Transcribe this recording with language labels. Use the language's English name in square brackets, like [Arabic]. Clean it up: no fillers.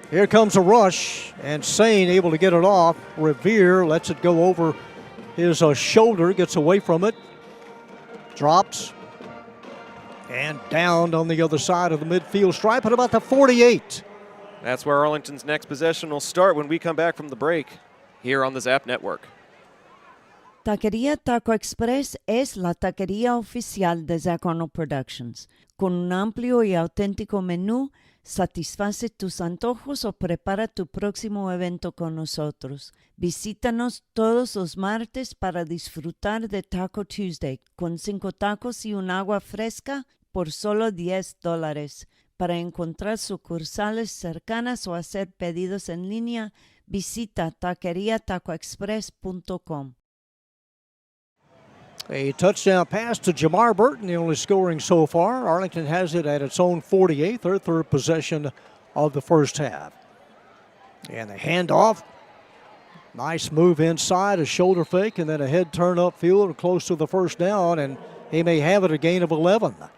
[English] Here comes a rush, and Sane able to get it off. Revere lets it go over his shoulder, gets away from it, drops, and down on the other side of the midfield stripe at about the 48. That's where Arlington's next possession will start when we come back from the break here on the Zap Network. [Spanish] Taquería Taco Express es la taquería oficial de Zach Arnold Productions. Con un amplio y auténtico menú, satisface tus antojos o prepara tu próximo evento con nosotros. Visítanos todos los martes para disfrutar de Taco Tuesday con 5 tacos y un agua fresca por solo $10. Para encontrar sucursales cercanas o hacer pedidos en línea, visita taqueriatacoexpress.com. [English] A touchdown pass to Jamar Burton, the only scoring so far. Arlington has it at its own 48, their 3rd possession of the first half. And the handoff. Nice move inside, a shoulder fake, and then a head turn upfield close to the first down, and he may have it a gain of 11.